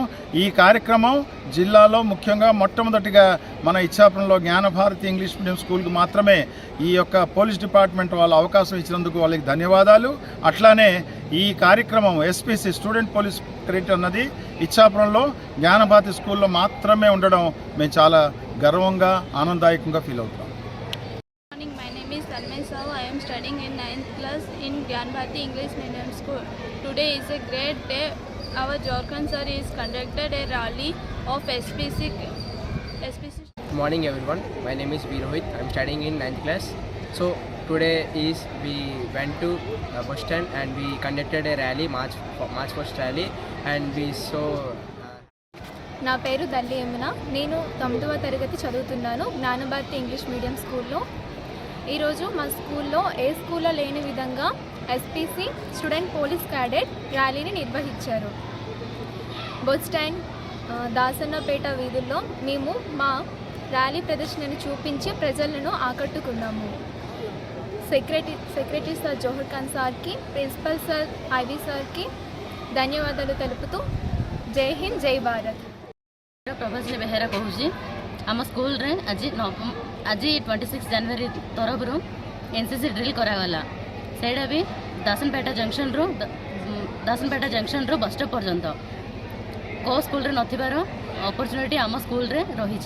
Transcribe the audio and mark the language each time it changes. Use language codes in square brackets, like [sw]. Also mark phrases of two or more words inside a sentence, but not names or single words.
[te] ఈ కార్యక్రమం జిల్లాలో ముఖ్యంగా మొట్టమొదటిగా మన ఇచ్చాపురంలో జ్ఞానభారతి ఇంగ్లీష్ మీడియం స్కూల్కి మాత్రమే ఈ యొక్క [en] police department [te] వాళ్ళు అవకాశం ఇచ్చినందుకు వాళ్ళకి ధన్యవాదాలు. అట్లానే ఈ కార్యక్రమం [en] SPC student police credit [te] అన్నది ఇచ్చాపురంలో జ్ఞానభారతి స్కూల్లో మాత్రమే ఉండడం మేము చాలా గర్వంగా, ఆనందదాయకంగా ఫీల్ అవుతున్నాం. [en] My name is Tanmay Sahu. I am studying in 9th class in Gyanbhati English Medium School. Today is a great day. Our Jorkan sir is conducted a rally of SPC. Good morning everyone. My name is Virohit. I am studying in 9th class. So today we went to bus stand and we conducted a rally, March 1st rally, and we saw. [te] నా పేరు దల్లి యమున. నేను 9వ తరగతి చదువుతున్నాను జ్ఞానభారతి ఇంగ్లీష్ మీడియం స్కూల్లో. ఈరోజు మా స్కూల్లో ఏ స్కూల్లో లేని విధంగా [en] SPC student police cadet [te] ర్యాలీని నిర్వహించారు. [en] bus stand, [te] దాసన్నపేట వీధుల్లో మేము మా ర్యాలీ ప్రదర్శనను చూపించి ప్రజలను ఆకట్టుకున్నాము. [en] secretary sir [te] జోహర్ ఖాన్ సార్కి, [en] principal sir [te] ఐవి సార్కి ధన్యవాదాలు తెలుపుతూ [hi] जय हिंद, जय भारत. [or] ପ୍ରଭାସିନୀ ବେହେରା କହୁଛି। ଆମ ସ୍କୁଲରେ ଆଜି 26 ଜାନୁଆରୀ ତରଫରୁ [en] NCC drill [or] କରାଗଲା। ସେଇଟା ବି ଦାସନପେଟା ଜଙ୍କସନ୍ରୁ [en] bus stop [or] ପର୍ଯ୍ୟନ୍ତ କେଉଁ ସ୍କୁଲରେ ନଥିବାର ଅପରଚ୍ୟୁନିଟି ଆମ ସ୍କୁଲରେ ରହିଛି।